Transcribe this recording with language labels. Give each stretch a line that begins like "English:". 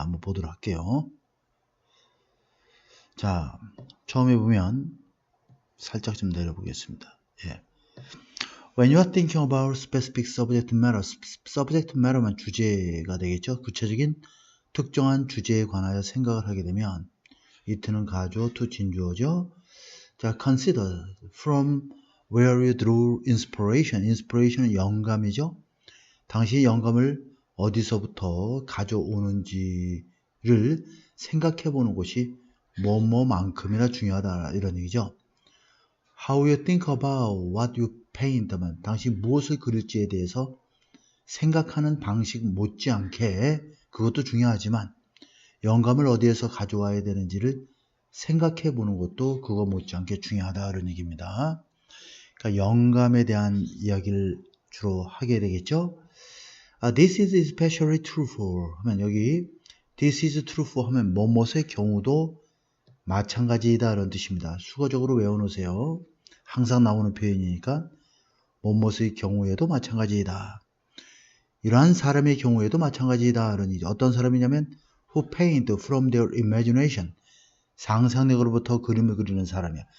Korean: 한번 보도록 할게요. 자, 처음에 보면 살짝 좀 내려보겠습니다. 예.
English: When you are thinking about specific subject matter, subject matter만
Korean: 주제가 되겠죠. 구체적인 특정한 주제에 관하여 생각을 하게 되면 it는 가주어, to 진주어죠.
English: 자, consider from where you drew inspiration.
Korean: inspiration은 영감이죠. 당신이 영감을 어디서부터 가져오는지를 생각해 보는 것이 뭐뭐만큼이나 중요하다 이런 얘기죠.
English: How you think about what you paint.
Korean: 당신이 무엇을 그릴지에 대해서 생각하는 방식 못지않게 그것도 중요하지만 영감을 어디에서 가져와야 되는지를 생각해 보는 것도 그거 못지않게 중요하다 이런 얘기입니다. 그러니까 영감에 대한 이야기를 주로 하게 되겠죠.
English: This is especially true for
Korean: 하면 여기
English: this is true for
Korean: 하면 뭐뭇의 경우도 마찬가지이다 이런 뜻입니다. 수거적으로 외워놓으세요. 항상 나오는 표현이니까 뭐뭇의 경우에도 마찬가지이다. 이러한 사람의 경우에도 마찬가지이다 이런 얘기죠. 어떤 사람이냐면
English: who paint from their imagination
Korean: 상상력으로부터 그림을 그리는 사람이야.